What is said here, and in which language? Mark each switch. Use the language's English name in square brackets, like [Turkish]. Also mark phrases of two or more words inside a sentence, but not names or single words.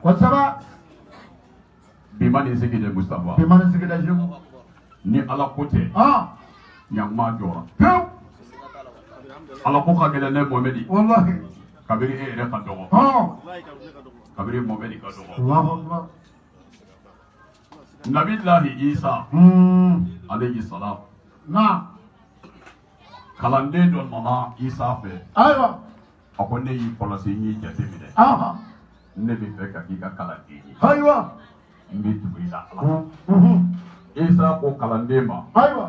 [Bambara] Kosɛbɛ. Bi ma nin sigi de Mustafa. Bi ma nin sigi de Seku. Ni Ala ko tɛ. Ɲanguma jɔra. Pewu. Ala ko ka gɛlɛn ne Mohamɛdi. Wallahi. Kabiri e yɛrɛ ka dɔgɔ. Kabiri Mohamɛdi ka dɔgɔ. [Arabic] الله أكبر. نبي الله عيسى. عليه السلام. [Bambara] Naam. Kalanden dɔ nana Isa fɛ. Ayiwa. A ko ne y'i kɔlɔsi n y'i jateminɛ. Ne bɛ fɛ ka k'i ka kalanden ye. Ayiwa. N bɛ tugu i la Ala. Isa ko kalanden ma. Ayiwa.